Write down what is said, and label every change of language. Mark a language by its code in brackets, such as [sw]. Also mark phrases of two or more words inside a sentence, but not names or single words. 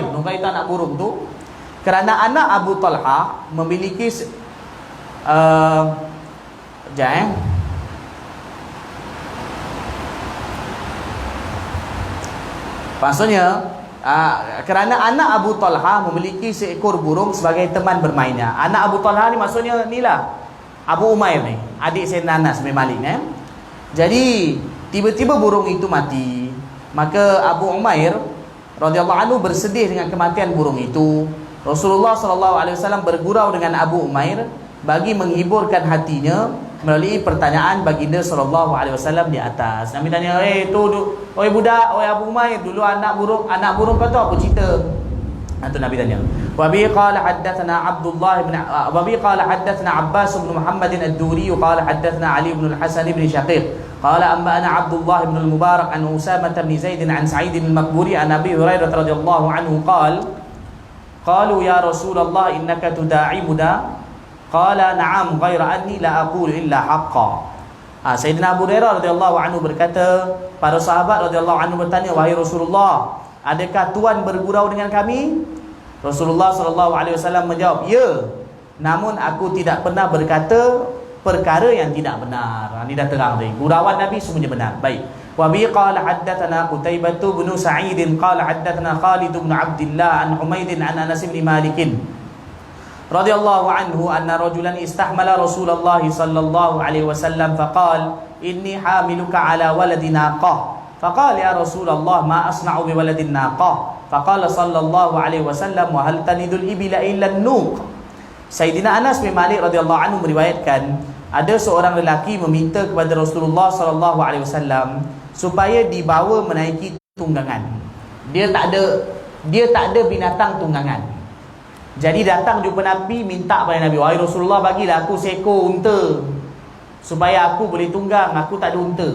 [ms] Nughair itu anak burung tu. Kerana anak Abu Talha memiliki maksudnya kerana anak Abu Talha memiliki seekor burung sebagai teman bermainnya. Anak Abu Talha ni maksudnya inilah Abu Umair ni, adik Sayyidina Anas bin Malik ni. Jadi tiba-tiba burung itu mati. Maka Abu Umair [ar] رضي الله عنه [ms] bersedih dengan kematian burung itu. Rasulullah SAW bergurau dengan Abu Umair bagi menghiburkan hatinya melalui pertanyaan baginda [ar] صلى الله عليه وسلم [ms] di atas. Nabi tanya, oi budak, oi Abu Umair, dulu anak burung kau tu apa cerita? Itu Nabi tanya. [ar] وبه قال حدثنا عبد الله بن وبه قال حدثنا عباس بن محمد الدوري قال حدثنا علي بن الحسن بن شقيق قال أنبأنا عبد الله بن المبارك عن أسامة بن زيد عن سعيد المقبري عن أبي هريرة رضي الله عنه قالوا يا رسول الله إنك تداعبنا قال نعم غير أني لا أقول إلا حقا. [ms] Sayyidina Abu Hurairah [ar] رضي الله عنه [ms] berkata, para sahabat [ar] رضي الله عنه [ms] bertanya, wahai Rasulullah, adakah tuan bergurau dengan kami? Rasulullah [ar] صلى الله عليه وسلم [ms] menjawab, ya, namun aku tidak pernah berkata perkara yang tidak benar. Ini dah terang tadi, gurauan Nabi semuanya benar. Baik. [ar] وبه قال حدثنا قتيبة بن سعيد قال حدثنا خالد بن عبد الله عن حميد عن أنس بن مالك رضي الله عنه أن رجلا استحمل رسول الله صلى الله عليه وسلم فقال إني حاملك على ولد ناقة فقال يا رسول الله ما أصنع بولد الناقة فقال صلى الله عليه وسلم وهل تلد الإبل إلا النوق. [ms] Sayyidina Anas bin Malik [ar] رضي الله عنه [ms] meriwayatkan, ada seorang lelaki meminta kepada Rasulullah [ar] صلى الله عليه وسلم [ms] supaya dibawa menaiki tunggangan. Dia tak ada binatang tunggangan. Jadi datang jumpa Nabi, minta pada Nabi, wahai Rasulullah, bagilah aku seekor unta supaya aku boleh tunggang, aku tak ada unta.